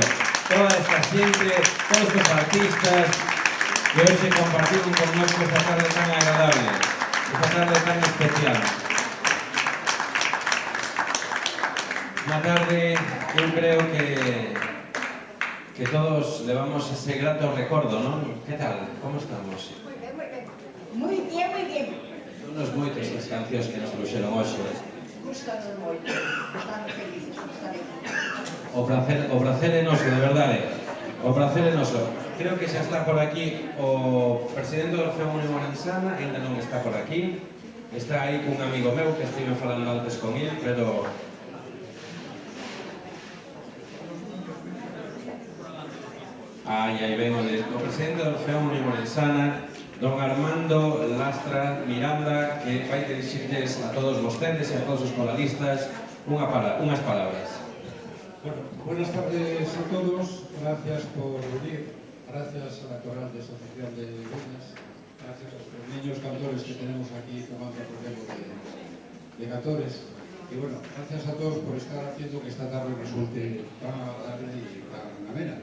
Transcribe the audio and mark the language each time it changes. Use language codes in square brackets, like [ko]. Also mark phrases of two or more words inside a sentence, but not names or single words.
[gl] Toda esta xente, todos estes artistas que hoxe compartiron con nosotros esta tarde tan agradable, esta tarde tan especial. Unha tarde, eu creo que todos levamos ese grato recordo, non? Que tal? Como estamos? [es] Muy bien, muy bien. Muy bien, muy bien. [gl] Son unos moitos as cancións que nos trouxeron hoxe. Gustanos moito, estamos felices por estar aquí. O prazer é noso, de verdade. O prazer é noso. Creo que xa está por aquí o presidente do Orfeo Único Insana, ainda non está por aquí. Está aí cun amigo meu que estive falando antes con ele, pero... Aí ven o presidente do Orfeo Único Insana, don Armando Lastra Miranda, que vai dirixirles a todos vostedes e a todos os coralistas unhas palabras. [es] Bueno, buenas tardes a todos, gracias por venir, gracias a la Coral de Asociación de Viñas, gracias a los niños cantores que tenemos aquí tomando el relevo de cantores, y bueno, gracias a todos por estar haciendo que esta tarde resulte tan agradable y tan amena.